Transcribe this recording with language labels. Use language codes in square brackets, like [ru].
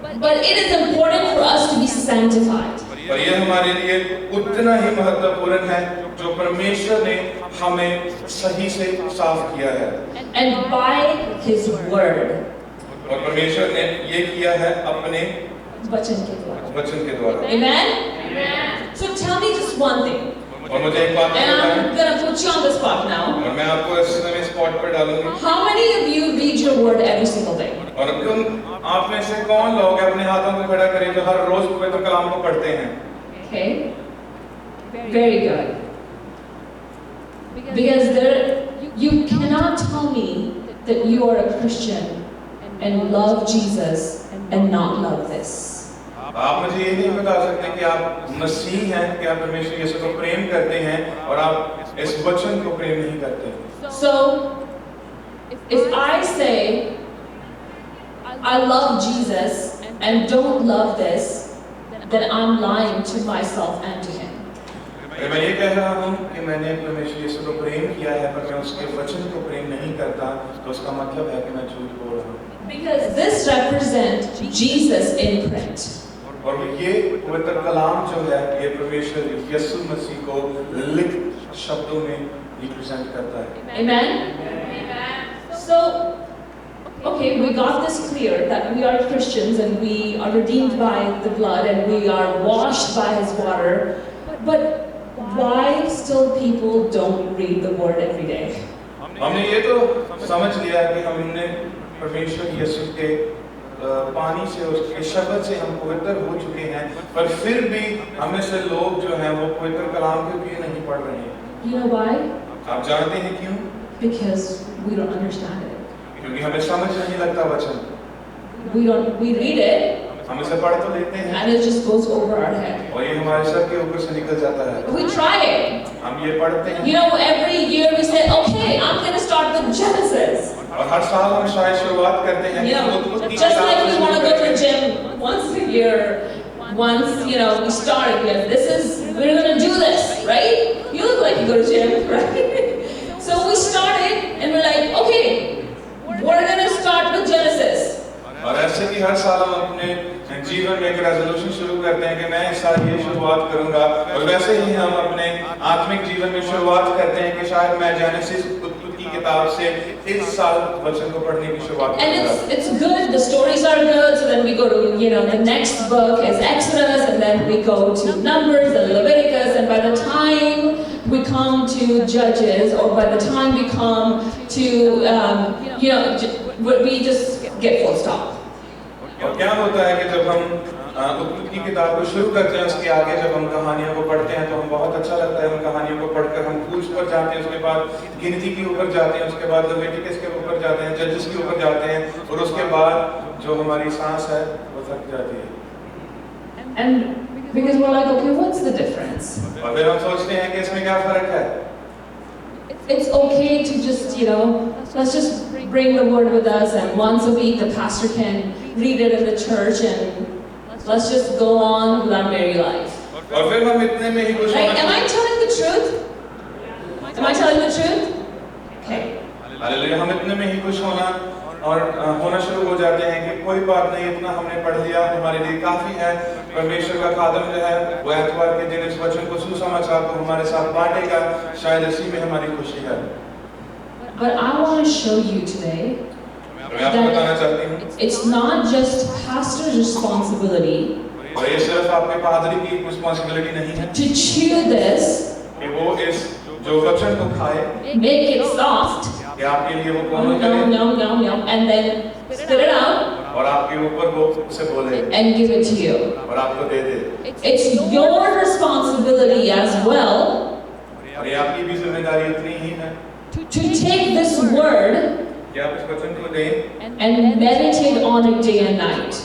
[en] But it is important for us to be sanctified. [hi] और ये हमारे लिए उतना ही महत्वपूर्ण है जो परमेश्वर ने हमें सही से साफ किया है। [en] And by His word. [hi] और परमेश्वर ने ये किया है अपने वचन के द्वारा। वचन के द्वारा। [en] Amen? So tell me just one thing. [hi] और मुझे एक बात [en] And I'm gonna put you on the spot now. [hi] और मैं आपको इस समय स्पॉट पर डालूंगी। [en] How many of you read your word every single day? [hi] और आप में से कौन लोग अपने हाथों को खड़ा करें जो हर रोज पवित्र कलाम को पढ़ते हैं? [en] Okay. Very good. Because you cannot tell me that you are a Christian and love Jesus and not love this. [hi] आप मुझे ये नहीं बता सकते कि आप मसीह हैं कि आप परमेश्वर यीशु को प्रेम करते हैं और आप इस वचन को प्रेम नहीं करते। [en] So if I say I love Jesus and don't love this, then I'm lying to myself and to Him. [hi] मैं ये कह रहा हूँ कि मैंने परमेश्वर यीशु को प्रेम किया है पर मैं उसके वचन को प्रेम नहीं करता तो उसका मतलब है कि मैं झूठ बोल रहा हूँ। [en] Because this represents Jesus in print. [hi] और ये पवित्र कलाम जो है ये परमेश्वर यीशु मसीह को लिखित शब्दों में रिप्रेजेंट करता है। [en] Amen. So, okay, we got this clear that we are Christians and we are redeemed by the blood and we are washed by His water. But why still people don't read the word every day? [hi] हमने ये तो समझ लिया कि हमने परमेश्वर यीशु के पानी से उसके शब्द से हम पवित्र हो चुके हैं पर फिर भी हमें से लोग जो हैं वो पवित्र कलाम को भी नहीं पढ़ रहे हैं। [en] You know why? [hi] आप जानते हैं क्यों? [en] Because we don't understand it. [hi] क्योंकि हमें समझ नहीं लगता वचन। [en] We read it [hi] हम इसे पढ़ तो लेते हैं [en] and it just goes over our head. [hi] और ये हमारे सर के ऊपर से निकल जाता है। [en] We try it. [hi] हम ये पढ़ते हैं। [en] Every year we say, okay, I'm going to start with Genesis. [hi] और हर साल हम शायद शुरुआत करते हैं। [en] Just like we want to go to the gym once a year, once we start here. We're going to do this, right? You look like you go to gym, right? So we started and we're like, okay, we're going to start with Genesis. [hi] और ऐसे ही हर साल हम अपने जीवन में एक resolution शुरू करते हैं कि मैं इस साल ये शुरुआत करूंगा और वैसे ही हम अपने आत्मिक जीवन में शुरुआत करते हैं कि शायद मैं जेनेसिस उत्पत्ति की किताब से इस साल वचन को पढ़ने की शुरुआत [en] And [hi] करूंगा। [en] it's good, the stories are good, so then we go to, the next book is Exodus, and then we go to Numbers and Leviticus, and by the time we come to Judges, or by the time we come to, we just get full stop. [hi] और क्या होता है कि जब हम उत्पत्ति की किताब को शुरू करते हैं, उसके आगे जब हम कहानियों को पढ़ते हैं तो हम बहुत अच्छा लगता है उन कहानियों को पढ़कर। हम क्रूज पर जाते हैं, उसके बाद गिनती के ऊपर जाते हैं, उसके बाद लेविटिकस के ऊपर जाते हैं, जजेस के ऊपर जाते हैं, और उसके बाद जो हमारी सांस है वो थक जाती है। [en] And because we're like, okay, what's the difference? [hi] और फिर हम सोचते हैं कि इसमें क्या फर्क है। [en] It's okay to just, let's just bring the word with us, and once a week the pastor can read it in the church, and let's just go on with our merry life. [hi] और फिर हम इतने में ही खुश [en] Right? Am I telling the truth? Am I telling the truth? Okay. [hi] Hallelujah, हम इतने में ही खुश होना शुरू हो जाते हैं कि कोई बात नहीं, इतना हमने पढ़ लिया, हमारे लिए काफी है। परमेश्वर का खादम जो है वो एतवार के दिन इस वचन को, सुसमाचार को हमारे साथ बांटेगा, शायद इसी में हमारी खुशी है। [en] But I want to show you today [hi] मैं आपको बताना चाहती हूँ, [en] it's not just pastor's responsibility [hi] और ये सिर्फ आपके पादरी की रिस्पांसिबिलिटी नहीं है [en] to chew this, [hi] कि वो इस जो वचन को खाए, [en] make it soft, [hi] कि आपके लिए वो कोमल करे, [en] and then spit it out [hi] और आपके ऊपर वो उसे बोले [en] and give it to you. [hi] और आपको दे दे। [en] It's your responsibility as well [hi] और ये आपकी भी जिम्मेदारी उतनी ही है [en] to take this word [hi] कि आप इस वचन को दें [en] and meditate on it day and night.